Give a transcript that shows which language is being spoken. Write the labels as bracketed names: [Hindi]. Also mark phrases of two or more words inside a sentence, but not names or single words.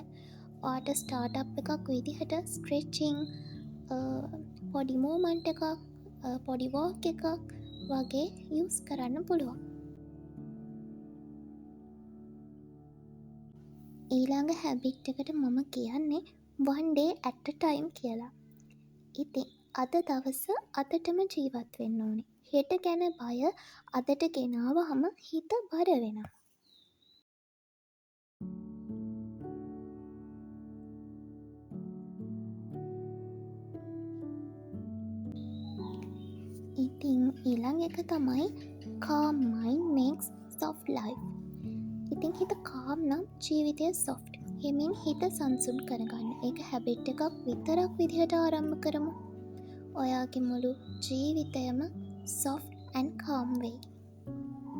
[Sinhala] ඔයාට ස්ටාර්ට් එකක් විදිහට ස්ට්‍රෙචිං, පොඩි මූවමන්ට් එකක්, පොඩි වෝක් එකක් වගේ යූස් කරන්න පුළුවන්. ඊළඟ හැබිට් එකට මම කියන්නේ [English] one day at a time [Sinhala] කියලා. ඉතින් අද දවස අදටම ජීවත් වෙන්න ඕනේ. හෙට ගැන බය අදට ගෙනාවහම හිත බර වෙනවා. ඉතින් ඊළඟ එක තමයි [English] calm mind makes soft life. [Sinhala] ඉතින් හිත calm නම් ජීවිතය soft. හිමින් හිත සංසුන් කරගන්න. ඒක හැබිට් එකක් විතරක් විදිහට ආරම්භ කරමු. ඔයාගේ මුළු ජීවිතයම [English] soft and calm [Sinhala] වෙයි.